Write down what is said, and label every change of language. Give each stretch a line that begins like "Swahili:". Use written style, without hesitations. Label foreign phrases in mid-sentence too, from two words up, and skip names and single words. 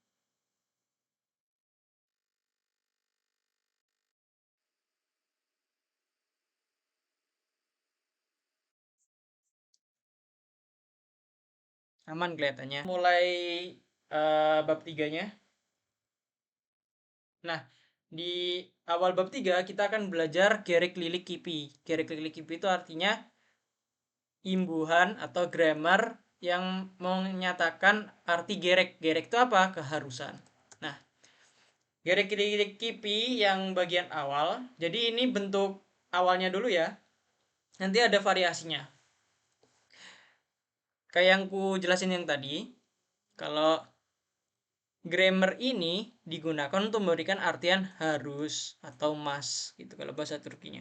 Indonesian: Aman kelihatannya. Mulai bab tiganya. Nah, di awal bab 3 kita akan belajar
Turkish: gerek lilik kipi. Gerek lilik kipi
Indonesian: itu artinya imbuhan atau grammar yang menyatakan arti gerek. Gerek itu apa? Keharusan. Nah,
Turkish: gerek lilik kipi
Indonesian: yang bagian awal. Jadi ini bentuk awalnya dulu ya. Nanti ada variasinya. Kayak yang ku jelasin yang tadi, kalau grammar ini digunakan untuk memberikan artian harus atau must gitu kalau bahasa Turkinya.